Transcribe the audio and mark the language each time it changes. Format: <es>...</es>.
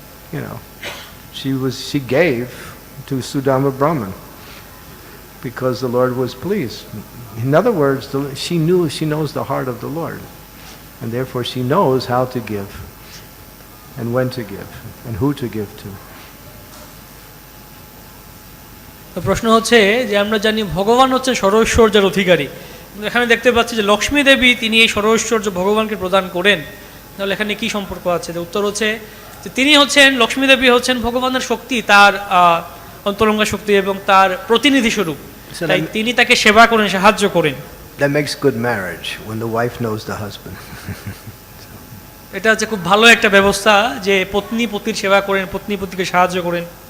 <en>You know, she gave to Sudama Brahman because the Lord was pleased. In other words, she knows the heart of the Lord. And therefore she knows how to give, and when to give, and who to give to.</en> <bn>তো প্রশ্ন হচ্ছে যে আমরা জানি ভগবান হচ্ছেন সর্বৈশ্বর্যের অধিকারী, কিন্তু এখানে দেখতে পাচ্ছি যে লক্ষ্মী দেবী তিনি এই সর্বৈশ্বর্য ভগবানকে প্রদান করেন, তাহলে এখানে কি সম্পর্ক আছে? উত্তর হচ্ছে যে তিনি হচ্ছেন, লক্ষ্মী দেবী হচ্ছেন ভগবানের শক্তি, তার অন্তরঙ্গা শক্তি এবং তার প্রতিনিধি স্বরূপ, তাই তিনি তাকে সেবা করেন, সাহায্য করেন।</bn> <en>That makes good marriage when the wife knows the husband.</en> <bn>এটা হচ্ছে খুব ভালো একটা ব্যবস্থা যে পত্নী পতির সেবা করেন, পত্নী পতিকে সাহায্য করেন।</bn>